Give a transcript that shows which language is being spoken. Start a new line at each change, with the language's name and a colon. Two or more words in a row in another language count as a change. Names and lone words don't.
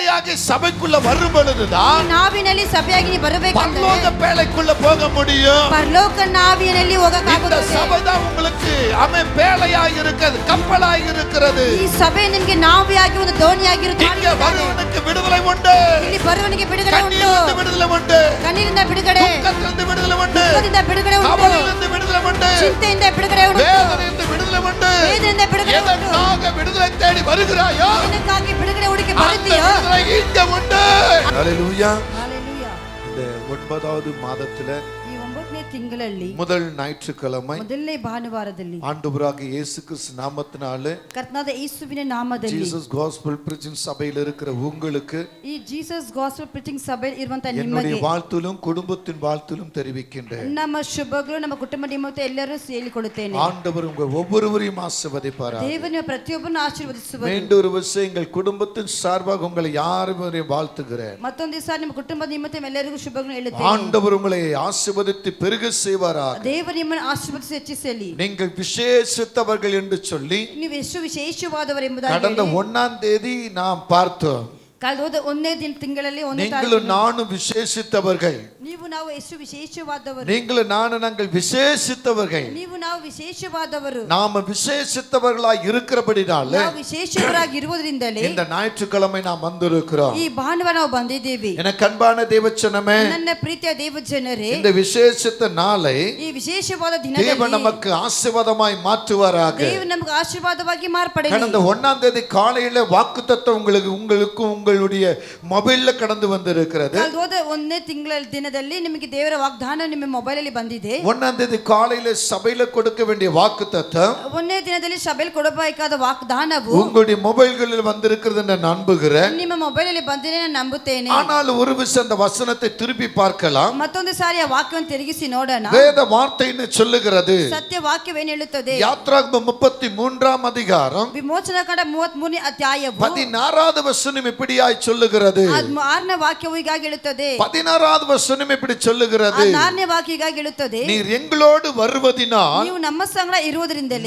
Tamil: ஆவியாகி சபைக்குள்ள வரும் பொழுதுதான்
Kannada: ನಾವಿನಲ್ಲಿ ಸಭೆಯಾಗಿ ಬರಬೇಕಂದ್ರೆ
Tamil: பரலோக பேழைக்குள்ள போக முடியும்.
Kannada: ಪರಲೋಕ ನಾವಿನಲ್ಲಿ
Tamil: இந்த
Kannada: ಹೋಗಕ್ಕಾಗುತ್ತದೆ.
Tamil: சபை தான் உங்களுக்கு பேழையாய் இருக்கிறது, கப்பலாய் இருக்கிறது.
Kannada: ಈ ಸಭೆ ನಿಮಗೆ ನಾವಿಯಾಗಿ ಒಂದು ದೋಣಿಯಾಗಿರುತ್ತೆ.
Tamil: இங்க வருவனுக்கு விடுதலை உண்டு,
Kannada: ಇಲ್ಲಿ ಬರುವವನಿಗೆ ಬಿಡುಗಡೆ ಉಂಟು.
Tamil: கண்ணீரிலிருந்து விடுதலை உண்டு,
Kannada: ಕಣ್ಣೀರಿಂದ ಬಿಡುಗಡೆ,
Tamil: துக்கத்திலிருந்து விடுதலை உண்டு,
Kannada: ದುಃಖದಿಂದ ಬಿಡುಗಡೆ ಉಂಟು,
Tamil: கவலையிலிருந்து விடுதலை உண்டு,
Kannada: ಚಿಂತೆಯಿಂದ ಬಿಡುಗಡೆ ಉಂಟು,
Tamil: வேதனையிலிருந்து விடுதலை உண்டு.
Kannada: ವೇದನೆಯಿಂದ ಬಿಡುಗಡೆ ಉಂಟು.
Tamil: எதற்காக விடுதலை தேடி வருகிறாயோ
Kannada: ಏನಕ್ಕಾಗಿ ಬಿಡುಗಡೆ ಹುಡುಕಿ
Tamil: அந்த
Kannada: ಬರುತ್ತೀಯೋ
Tamil: விடுதலை இங்க உண்டு. ஹல்லேலூயா. ஹalleluya. இந்த 9வது மாதத்துல
Kannada: ಈ 9ನೇ ತಿಂಗಳಲ್ಲಿ
Tamil: முதல் ஞாயிற்றுக்கிழமை
Kannada: ಮೊದಲನೇ ಭಾನುವಾರದಲ್ಲಿ
Tamil: ஆண்டவராக இயேசு கிறிஸ்து நாமத்தினாலே
Kannada: ಕರ್ತನಾದ ಯೇಸುವಿನ ನಾಮದಲ್ಲಿ
Tamil: ஜீசஸ் காஸ்பல் பிரீச்சிங் சபையில் இருக்கிற உங்களுக்கு
Kannada: ಈ ಜೀಸಸ್ ಗಾಸ್ಪಲ್ ಪ್ರೀಚಿಂಗ್ ಸಭೆಯಲ್ಲಿ ಇರುವಂತ
Tamil: என்னுடைய
Kannada: ನಿಮಗೆ
Tamil: வாழ்த்திலும் குடும்பத்தின் வாழ்த்திலும் தெரிவிக்கின்றேன்.
Kannada: ನಮ್ಮ ಶುಭಗಳು ನಮ್ಮ ಕುಟುಂಬ ನಿಮಿತ್ತ ಎಲ್ಲರೂ ಹೇಳಿಕೊಡುತ್ತೇನೆ.
Tamil: ஆண்டவர் உங்கள் ஒவ்வொருவரையும் ஆசீர்வதிப்பாராக.
Kannada: ದೇವರು ಪ್ರತಿಯೊಬ್ಬರನ್ನು ಆಶೀರ್ವದಿಸುವರು.
Tamil: மீண்டும் ஒரு விஷயம், எங்கள் குடும்பத்தின் சார்பாக உங்களை யாரையும் வாழ்த்துகிறேன்.
Kannada: ಮತ್ತೊಂದು ದಿವಸ ನಿಮ್ಮ ಕುಟುಂಬದ ನಿಮಿತ್ತ ಎಲ್ಲರಿಗೂ ಶುಭಗಳನ್ನು ಹೇಳುತ್ತೇನೆ.
Tamil: ஆண்டவர் உங்களை ஆசீர்வதித்து பெருக செய்வாராக.
Kannada: ದೇವರು ನಿಮ್ಮನ್ನು ಆಶೀರ್ವದಿಸಿ ಹೆಚ್ಚಿಸಲಿ.
Tamil: நீங்கள் விசேஷித்தவர்கள் என்று சொல்லி
Kannada: ನೀವು ಎಷ್ಟು ವಿಶೇಷವಾದವರೆಂಬುದಾಗಿ
Tamil: கடந்த 1ஆம் தேதி நாம் பார்த்தோம்.
Kannada: ಕಳೆದ 1ನೇ ತಿಂಗಳಲ್ಲಿ 1ನೇ
Tamil: நீங்களும் நானும் விசேஷித்தவர்கள்,
Kannada: ನೀವು ನಾವು ಎಷ್ಟು ವಿಶೇಷವಾದವರು,
Tamil: நீங்களும் நானும் நாங்கள் விசேஷித்தவர்கள்.
Kannada: ನೀವು ನಾವು ವಿಶೇಷವಾದವರು,
Tamil: நாம விசேஷித்தவர்களாய் இருக்கிறபடினால
Kannada: ನಾವು ವಿಶೇಷವರಾಗಿ ಇರುವುದರಿಂದಲೇ
Tamil: இந்த ஞாயிற்றுக்கிழமை நாம் வந்திருக்கிறோம்.
Kannada: ಈ ಭಾನುವಾರ ನಾವು ಬಂದಿದ್ದೇವೆ.
Tamil: எனக்கு அன்பான தேவச்சனமே,
Kannada: ನನ್ನ ಪ್ರೀತಿಯ ದೇವಜನರೇ,
Tamil: இந்த விசேஷித்த நாளை
Kannada: ಈ ವಿಶೇಷವಾದ
Tamil: தேவன்
Kannada: ದಿನದಲ್ಲಿ
Tamil: நமக்கு ஆசீர்வாதமாய் மாற்றுவாராக.
Kannada: ದೇವರು ನಮಗೆ ಆಶೀರ್ವಾದವಾಗಿ ಮಾರ್ಪಡಲಿ.
Tamil: கடந்த 1ஆம் தேதி காலையில வாக்குத்தத்தம் உங்களுக்கும் உங்களுடைய மொபைல்ல கடந்து வந்திருக்கிறது.
Kannada: ಕಳೆದ 1ನೇ ತಿಂಗಳ ದಿನದಲ್ಲಿ ನಿಮಗೆ ದೇವರ ವಾಗ್ದಾನ ನಿಮ್ಮ ಮೊಬೈಲ್ ಅಲ್ಲಿ ಬಂದಿದೆ.
Tamil: 1ஆம் தேதி காலையில சபையில கொடுக்க வேண்டிய வாக்குத்தத்தம்
Kannada: 1ನೇ ದಿನದಲ್ಲಿ ಸಭೆಯಲ್ಲಿ ಕೊಡಬೇಕಾದ ವಾಗ್ದಾನವು
Tamil: உங்களுடைய மொபைல்களில் வந்திருக்கிறது என்று நம்புகிறேன்.
Kannada: ನಿಮ್ಮ ಮೊಬೈಲ್ ಅಲ್ಲಿ ಬಂದಿದೆ ನಾನು ನಂಬುತ್ತೇನೆ.
Tamil: ஆனால் ஒரு விஷயம், அந்த வசனத்தை திருப்பி பார்க்கலாம்.
Kannada: ಮತ್ತೊಂದು ಸಾರಿ ಆ ವಾಕ್ಯವನ್ನು ತಿರುಗಿಸಿ ನೋಡೋಣ.
Tamil: வேத வார்த்தைன்னு சொல்லுகிறது.
Kannada: ಸತ್ಯ ವಾಕ್ಯವೇನು ಹೇಳುತ್ತದೆ?
Tamil: யாத்ராகமம் 33ஆம் அதிகாரம்
Kannada: ವಿಮೋಚನಾ ಕಾಂಡ 33ನೇ ಅಧ್ಯಾಯವು
Tamil: 16வது வசனம் இப்படியாய் சொல்லுகிறது.
Kannada: 6ನೇ ವಾಕ್ಯವು ಹೀಗಾಗಿ ಹೇಳುತ್ತದೆ.
Tamil: 16வது வசனம் இப்படி சொல்லுகிறது.
Kannada: 4ನೇ ವಾಕ್ಯ ಹೀಗಾಗಿ ಹೇಳುತ್ತದೆ.
Tamil: நீர் எங்களோடு வருவதினால்
Kannada: ನೀವು ನಮ್ಮ ಸಂಗಡ ಇರುವುದರಿಂದಲೇ